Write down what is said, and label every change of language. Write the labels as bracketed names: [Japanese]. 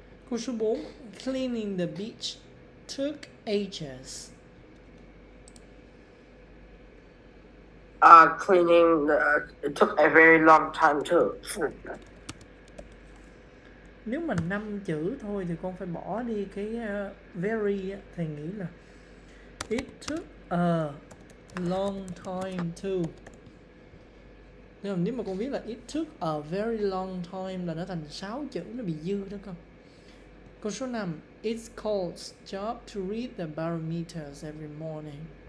[Vietnamese] Câu số 4. [English] Cleaning the beach took ages. Cleaning, it took a very long time too. [Vietnamese] Nếu mà 5 chữ thôi thì con phải bỏ đi cái very. Thầy nghĩ là [English] it took a long time too. [Vietnamese] Nếu mà con viết là [English] it took a very long time [Vietnamese] là nó thành 6 chữ, nó bị dư đó con. Câu số 5. [English] It's Cole's job to read the barometers every morning.